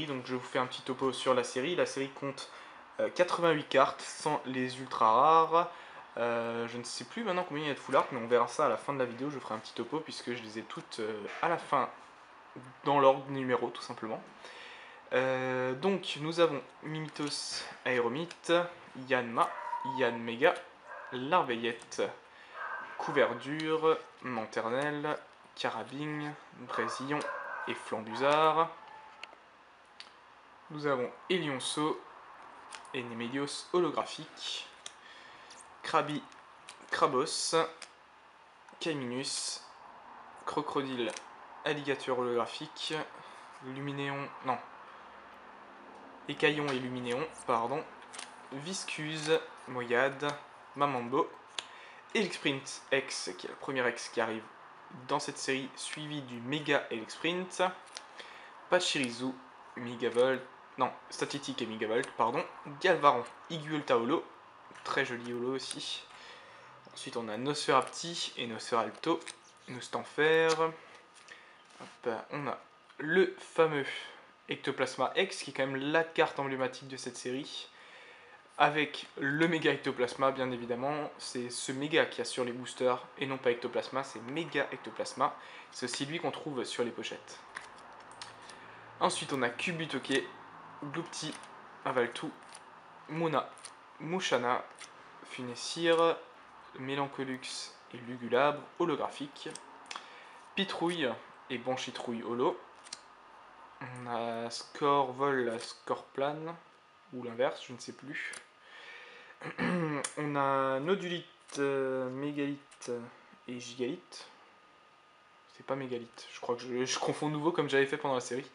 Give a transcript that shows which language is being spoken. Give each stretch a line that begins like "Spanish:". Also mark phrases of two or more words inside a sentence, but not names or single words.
French: Donc je vous fais un petit topo sur la série. La série compte 88 cartes sans les ultra rares. Je ne sais plus maintenant combien il y a de full art, mais on verra ça à la fin de la vidéo. Je ferai un petit topo puisque je les ai toutes à la fin dans l'ordre numéro tout simplement. Donc nous avons Mimitos Aéromite, Yanma, Yanmega, Larveillette, Couverdure, Manternelle, Carabine, Brésillon et Flambusard. Nous avons Elionceau et Nemelios holographique, Krabi, Krabos, Caiminus, Crocodile, Alligator holographique, Luminéon, non, Écaillon et Luminéon, pardon, Viscuse, Moyade, Mamambo, Elixprint X, qui est le premier X qui arrive dans cette série, suivi du Mega Elixprint, Pachirisu, Megavolt, non, Statistique et Megavolt, pardon, Galvaron, Iguelta Holo, très joli holo aussi. Ensuite on a Nosferapti et Nosferalto, Nostanfer. On a le fameux Ectoplasma X, qui est quand même la carte emblématique de cette série. Avec le méga ectoplasma, bien évidemment, c'est ce méga qu'il y a sur les boosters et non pas ectoplasma, c'est méga ectoplasma. C'est aussi lui qu'on trouve sur les pochettes. Ensuite, on a Kubutoke, Glupti, Avaltou, Mona, Mushana, Funessir, Mélancolux et Lugulabre, holographique, Pitrouille et Banchitrouille holo. On a Scorvol, Scorplane, ou l'inverse, je ne sais plus. On a Nodulite, Mégalite et Gigalite. C'est pas Mégalite, je crois que je confonds nouveau comme j'avais fait pendant la série.